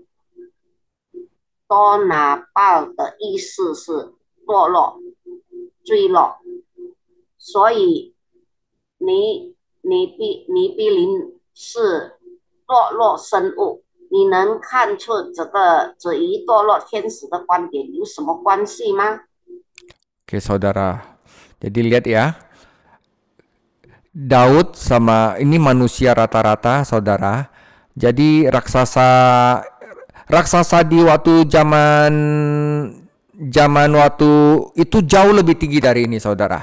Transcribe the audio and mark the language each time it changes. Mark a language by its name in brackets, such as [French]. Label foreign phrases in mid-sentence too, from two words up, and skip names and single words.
[Chinese] 多拿巴的意思是堕落、坠落，所以尼比林是堕落生物。你能看出这与堕落天使的观点有什么关系吗？ [Indonesian] Oke, saudara. Jadi lihat ya. Daud sama ini manusia rata-rata, saudara. Jadi raksasa di waktu zaman waktu itu jauh lebih tinggi dari ini, saudara.